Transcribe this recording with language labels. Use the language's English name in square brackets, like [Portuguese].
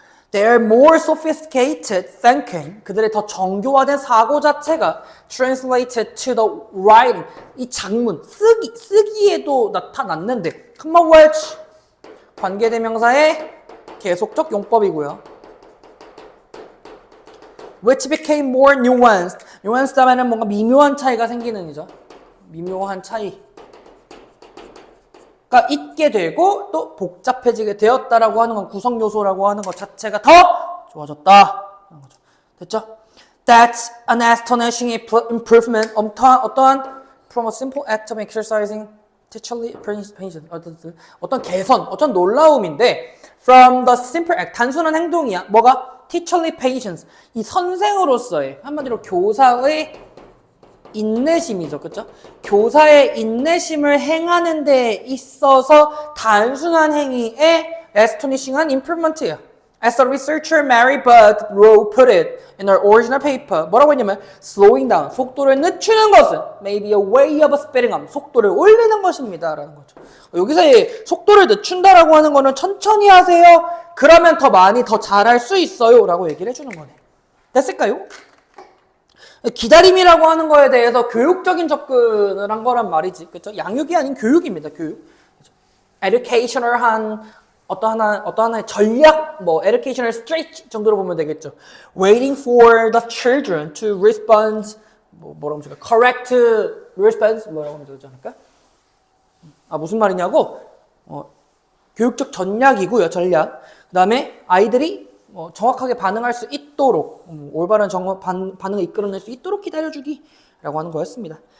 [English] Their more sophisticated thinking, [Korean] 그들의 더 정교화된 사고 자체가 [English] translated to the writing, [Korean] 이 장문, 쓰기에도 나타났는데 commonwealth, 관계대명사의 계속적 용법이고요. [English] Which became more nuanced. [Korean] nuanced 하면은 뭔가 미묘한 차이가 생기는 이죠. 미묘한 차이. 가 있게 되고 또 복잡해지게 되었다라고 하는 건 구성 요소라고 하는 것 자체가 더 좋아졌다. 됐죠? [English] That's an astonishing improvement. [Korean] 어떠한 [English] from a simple act of exercising teacherly patience. [Korean] 어떤 개선, 어떤 놀라움인데 [English] from the simple act, [Korean] 단순한 행동이야. 뭐가? [English] teacherly patience. [Korean] 이 선생으로서의 한마디로 교사의 인내심이죠. 그렇죠? 교사의 인내심을 행하는 데 있어서 단순한 행위에 astonishing한 improvement이야. [English] As a researcher Mary Budd Rowe put it in her original paper. [Korean] 뭐라고 했냐면 [English] slowing down, [Korean] 속도를 늦추는 것은 [English] may be a way of speeding up, [Korean] 속도를 올리는 것입니다. 라는 거죠. 여기서의 속도를 늦춘다라고 하는 거는 천천히 하세요. 그러면 더 많이 더 잘할 수 있어요. 라고 얘기를 해주는 거네. 됐을까요? 기다림이라고 하는 거에 대해서 교육적인 접근을 한 거란 말이지. 그렇죠? 양육이 아닌 교육입니다. 교육. 그렇죠? educational한 어떤 하나의 전략, 뭐 [English] educational strategy [Korean] 정도로 보면 되겠죠. [English] waiting for the children to respond, [Korean] 뭐라고 하면 좋을까? [English] correct response, [Korean] 뭐라고 하면 되지 않을까? 무슨 말이냐고? 교육적 전략이고요. 전략. 그 다음에 아이들이 정확하게 반응할 수 있도록 올바른 반응을 이끌어낼 수 있도록 기다려주기라고 하는 거였습니다.